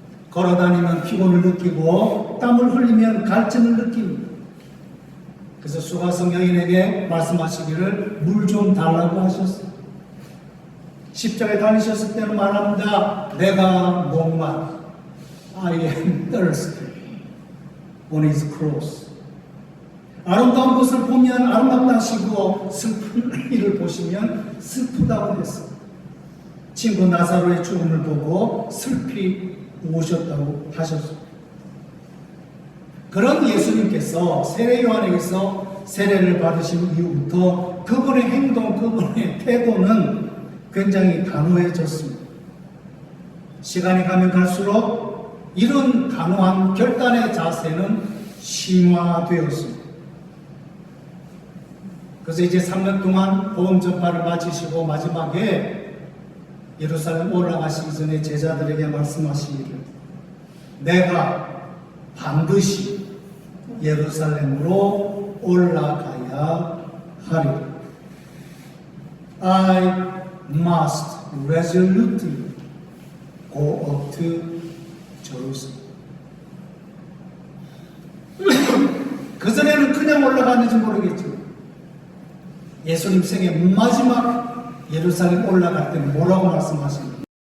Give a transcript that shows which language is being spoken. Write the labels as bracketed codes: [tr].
[ko] 걸어다니면 피곤을 느끼고 땀을 흘리면 갈증을 느낍니다. 그래서 수가성 여인에게 말씀하시기를 물 좀 달라고 하셨어요. 십자가에 달리셨을 때는 말합니다. 내가 목마르다. [en] I am thirsty on his cross. [ko] 아름다운 것을 보면 아름답다 하시고 슬픈 일을 보시면 슬프다고 했어요. 친구 나사로의 죽음을 보고 슬피 우셨다고 하셨어요. 그런 예수님께서 세례 요한에게서 세례를 받으신 이후부터 그분의 행동, 그분의 태도는 굉장히 단호해졌습니다. 시간이 가면 갈수록 이런 단호한 결단의 자세는 심화되었습니다. 그래서 이제 3년 동안 복음 전파를 마치시고 마지막에 예루살렘 올라가시기 전에 제자들에게 말씀하시기를 내가 반드시 예루살렘으로 올라가야 하리라. [en] I must resolutely go up to Jerusalem. [ko] 그전에는 그냥 올라갔는지 모르겠지만 예수님 생애 마지막 예루살렘 올라갈 때는 뭐라고 말씀하십니까?